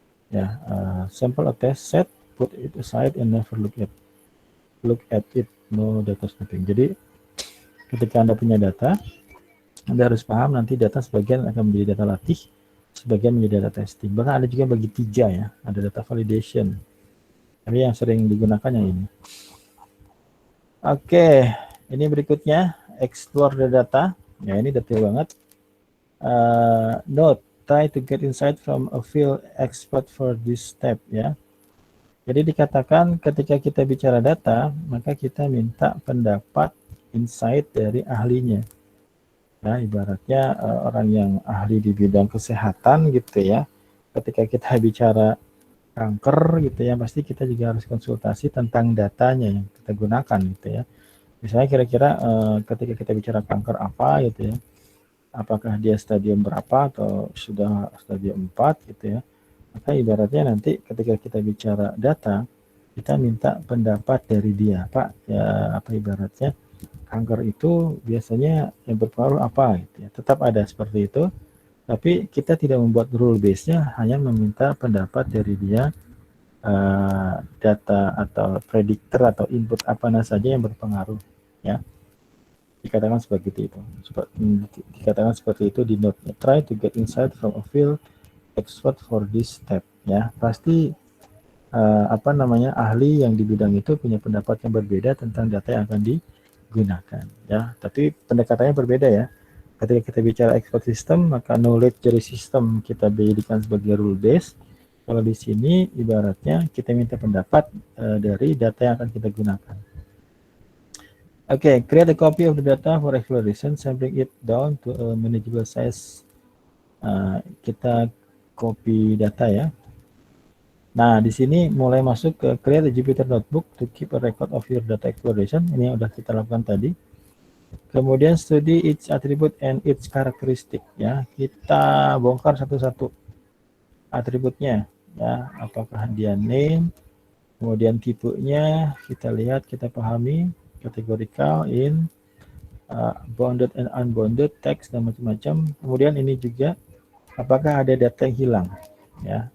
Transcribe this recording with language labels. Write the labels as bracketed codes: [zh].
[en] Ya, sample a test set, put it aside and never look at it, no data snipping. [id] Jadi ketika Anda punya data, Anda harus paham nanti data sebagian akan menjadi data latih, sebagian menjadi data testing. Bahkan ada juga bagi 3 ya, ada data validation. Tapi yang sering digunakan yang ini. Oke, ini berikutnya [en] explore the data. [id] Ya, ini detail banget. [en] Note, try to get insight from a field expert for this step ya. [id] Jadi dikatakan ketika kita bicara data, maka kita minta pendapat insight dari ahlinya. Ya, ibaratnya orang yang ahli di bidang kesehatan gitu ya. Ketika kita bicara kanker gitu ya, pasti kita juga harus konsultasi tentang datanya yang kita gunakan gitu ya. Misalnya kira-kira ketika kita bicara kanker apa gitu ya, apakah dia stadium berapa atau sudah stadium 4 gitu ya. Maka ibaratnya nanti ketika kita bicara data, kita minta pendapat dari dia, Pak, ya apa ibaratnya kanker itu biasanya yang berpengaruh apa gitu ya. Tetap ada seperti itu, tapi kita tidak membuat rule base-nya, hanya meminta pendapat dari dia data atau prediktor atau input apa saja yang berpengaruh ya. Dikatakan seperti itu. Dikatakan seperti itu di note-nya. [en] Try to get insight from a field expert for this step ya. [id] Pasti ahli yang di bidang itu punya pendapat yang berbeda tentang data yang akan digunakan ya. Tapi pendekatannya berbeda ya. Ketika kita bicara expert system, maka knowledge dari sistem kita jadikan sebagai rule base. Kalau di sini ibaratnya kita minta pendapat dari data yang akan kita gunakan. [en] Oke, create a copy of the data for exploration, sampling it down to a manageable size. [id] Kita copy data ya. Nah, di sini mulai masuk ke [en] create a Jupyter notebook to keep a record of your data exploration. [id] Ini yang udah kita lakukan tadi. [en] Kemudian study each attribute and its characteristic ya. [id] Kita bongkar satu-satu atributnya ya. Apakah dia name, kemudian tipenya kita lihat, kita pahami, categorical, in, bounded and unbounded, text dan macam-macam. Kemudian ini juga apakah ada data yang hilang ya.